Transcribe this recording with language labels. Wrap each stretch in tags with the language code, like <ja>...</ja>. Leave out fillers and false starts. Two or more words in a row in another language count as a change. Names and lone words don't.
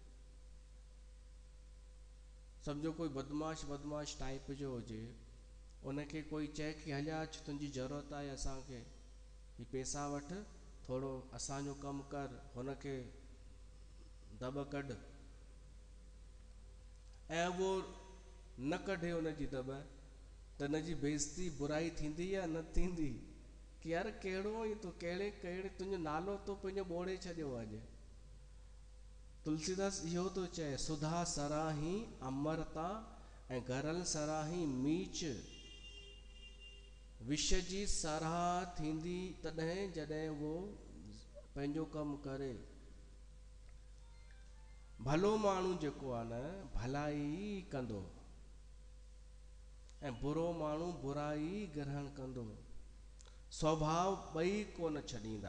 <sd>सम्झो कोई बदमाश टाइप जो हुजे, उनखे कोई चए कि हलिया अच तुंहिंजी ज़रूरत आहे असांखे, ही पैसा वठि थोरो असांजो कमु कर, हुनखे दॿ कढ, ऐं उहो न कढे हुनजी दॿ, त हिन जी बेइज़ती बुराई थींदी या न थींदी? कि यार कहिड़ो ई तूं कहिड़े तुंहिंजो नालो तो पंहिंजो ॿोड़े छॾियो अॼु। तुलसीदास इहो थो चए,</sd> <awa>सुधा सराही अमरता ऐं गरल सराही मीच।</awa> <sd>विष जी सराह थींदी तॾहिं जॾहिं उहो पंहिंजो कमु करे। भलो माण्हू जेको आहे न भलाई कंदो ऐं बुरो माण्हू बुराई ग्रहण कंदो, स्वभाव ॿई कोन छॾींदा।</sd>